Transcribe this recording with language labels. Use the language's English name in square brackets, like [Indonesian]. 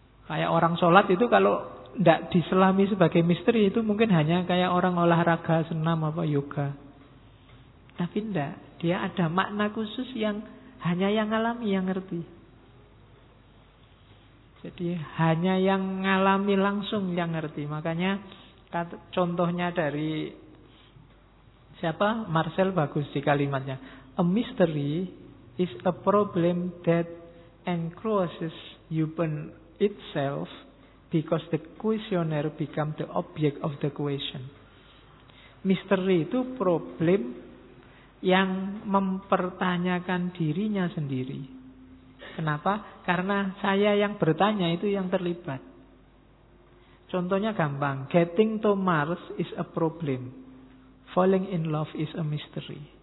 [Indonesian] Kayak orang sholat itu kalau gak diselami sebagai misteri, itu mungkin hanya kayak orang olahraga, senam, apa yoga. Tapi enggak. Dia ada makna khusus yang hanya yang ngalami yang ngerti. Jadi hanya yang ngalami langsung yang ngerti. Makanya contohnya dari siapa? Marcel bagus di kalimatnya. [English] A mystery is a problem that encloses upon itself because the questioner become the object of the question. [Indonesian] Misteri itu problem yang mempertanyakan dirinya sendiri. Kenapa? Karena saya yang bertanya itu yang terlibat. Contohnya gampang. [English] Getting to Mars is a problem. Falling in love is a mystery.